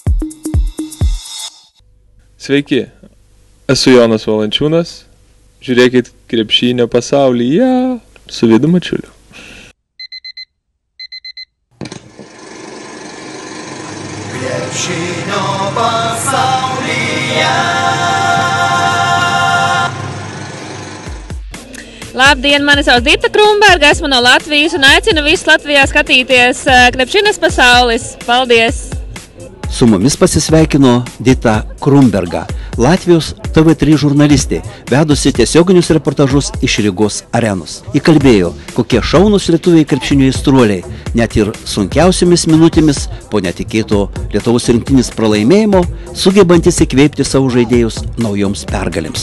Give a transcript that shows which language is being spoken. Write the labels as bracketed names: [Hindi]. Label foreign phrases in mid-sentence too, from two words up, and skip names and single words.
[Lithuanian] Sveiki, esu Jonas Valančiūnas. Žiūrėkit krepšinio pasaulyje su Vidu Mačiuliu. Krepšinio pasaulyje. [Latvian] Labdien, mani sauc Dita Krumberga, esmu no Latvijas un aicinu visus Latvijā skatīties Krepšinas pasaules. Paldies! [Lithuanian] Su mumis pasisveikino Dita Krumberga, Latvijos TV3 žurnalistė, vedusi tiesioginius reportažus iš Rygos arenos. Įkalbėjo, kokie šaunūs lietuviai krepšinio aistruoliai, net ir sunkiausiomis minutėmis po netikėto Lietuvos rinktinės pralaimėjimo, sugebantis įkvėpti savo žaidėjus naujoms pergalėms.